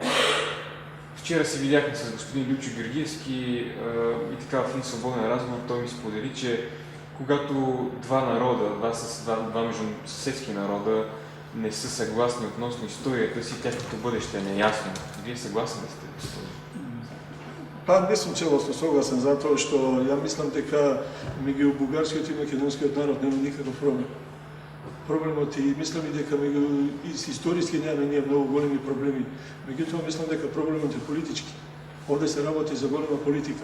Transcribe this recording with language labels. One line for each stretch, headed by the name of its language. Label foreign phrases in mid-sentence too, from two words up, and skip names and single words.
Bulgarian: Вчера се видяхме с господин Лючо Георгиевски и така в един свободен разговор той ми сподели, че когато два народа, два междусъседски народа не са съгласни относно историята си, тяхното бъдеще е неясно. Вие съгласни ли сте с това?
Macedonian: Па не сум целосно согласен, затоа што ја мислам дека меѓу бугарскиот и македонскиот народ нема никаков проблем. Проблемот и мислам и дека меѓу историски нема ние многу големи проблеми. Меѓутоа мислам дека проблемот е политички. Овде се работи за голема политика.